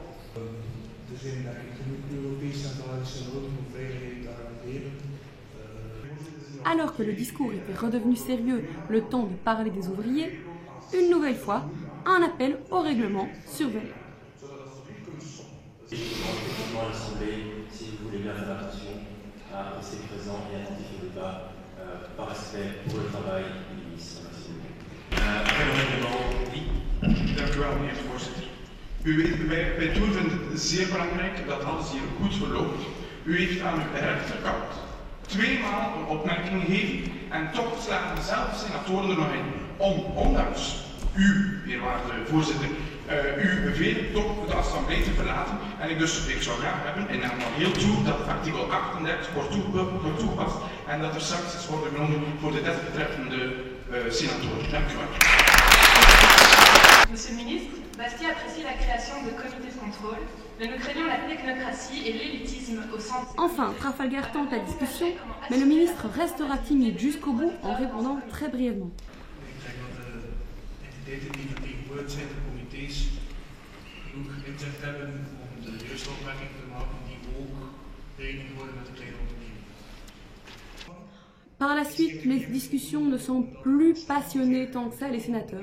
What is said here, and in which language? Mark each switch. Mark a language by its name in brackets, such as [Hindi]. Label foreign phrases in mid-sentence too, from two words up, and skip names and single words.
[French] Alors que le discours était redevenu sérieux, le temps de parler des ouvriers, une nouvelle fois, un appel au règlement survenait. Effectivement, l'Assemblée, si vous voulez bien faire attention à rester présent et attentif au débat par respect pour le travail du ministre. Oui. [Dutch] Dank u wel, meneer de voorzitter. Wij vinden het zeer belangrijk dat alles hier goed verloopt. U heeft aan uw rechterkant 2 maal een opmerking gegeven en toch slagen dezelfde senatoren er nog in om, ondanks u, eerwaarde voorzitter, u bevelen toch de assemblee te verlaten. En ik zou graag hebben, in naam van heel toe, dat artikel 38 wordt toegepast en dat er sancties worden genomen voor de desbetreffende senatoren. Dank u wel. [French] Monsieur le ministre, Bastia apprécie la création de comités de contrôle, mais nous craignons la technocratie et l'élitisme au sein de... Enfin, Trafalgar tente la discussion, mais le ministre restera timide jusqu'au bout en répondant très brièvement. Par la suite, les discussions ne sont plus passionnées tant que ça les sénateurs.